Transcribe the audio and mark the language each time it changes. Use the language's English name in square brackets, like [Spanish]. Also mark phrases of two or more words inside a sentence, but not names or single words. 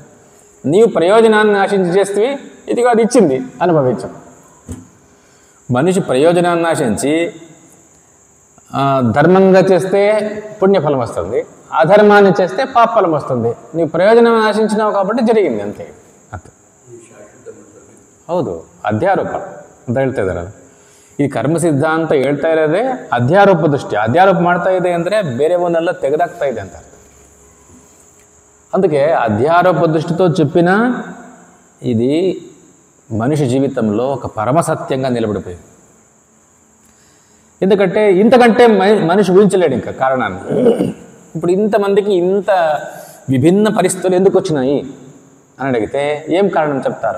[Telugu] నీవు ప్రయోజనాన్ని ఆశించి చేస్తే ఇదిగో అది ఇచ్చింది, అనుభవించం. మనిషి ప్రయోజనాన్ని ఆశించి ధర్మంగా చేస్తే పుణ్యఫలం వస్తుంది, అధర్మాన్ని చేస్తే పాపఫలం వస్తుంది. నీ ప్రయోజనాన్ని ఆశించినావు కాబట్టి జరిగింది అంతే. అంతే. [Kannada] ಹೌದು, ಅಧ್ಯಾರೋಪ ಅಂತ ಹೇಳ್ತಾ ಇದ್ದಾರಲ್ಲ. ಈ ಕರ್ಮ ಸಿದ್ಧಾಂತ ಹೇಳ್ತಾ ಇರೋದೇ ಅಧ್ಯಾರೋಪ ದೃಷ್ಟಿ. ಅಧ್ಯಾರೋಪ ಮಾಡ್ತಾ ಇದೆ ಅಂದರೆ ಬೇರೆ ಒಂದೆಲ್ಲ ತೆಗೆದಾಗ್ತಾ ಇದೆ ಅಂತ. [Telugu] అందుకే అధ్యారోప దృష్టితో చెప్పిన ఇది మనిషి జీవితంలో ఒక పరమసత్యంగా నిలబడిపోయింది. ఎందుకంటే ఇంతకంటే మనిషి ఊహించలేడు ఇంకా కారణాన్ని. ఇప్పుడు ఇంతమందికి ఇంత విభిన్న పరిస్థితులు ఎందుకు వచ్చినాయి అని అడిగితే ఏం కారణం చెప్తారు?